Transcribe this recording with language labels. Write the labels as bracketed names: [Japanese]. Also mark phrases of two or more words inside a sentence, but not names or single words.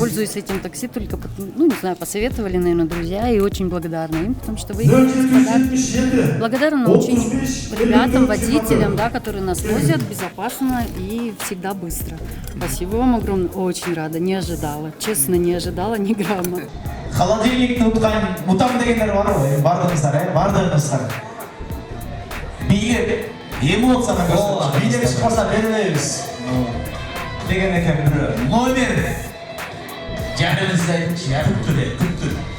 [Russian] пользуюсь этим такси только, не знаю, посоветовали, наверное, друзья, и очень благодарна им, потому что вы благодарна очень ребятам, водителям, да, которые нас возят безопасно и всегда быстро. Спасибо вам огромное, очень рада, не ожидала, честно, не ожидала ни грамма. [Kyrgyz] Холодильникти утам дегендер барбы? Бардыңыздар. Бийлеп, эмоцияны көрсөтүп, бийлеп чыкпаса бербейбиз. Деген экен бирөө. Номер. Жаныңызды айтыңызчы, күттүр.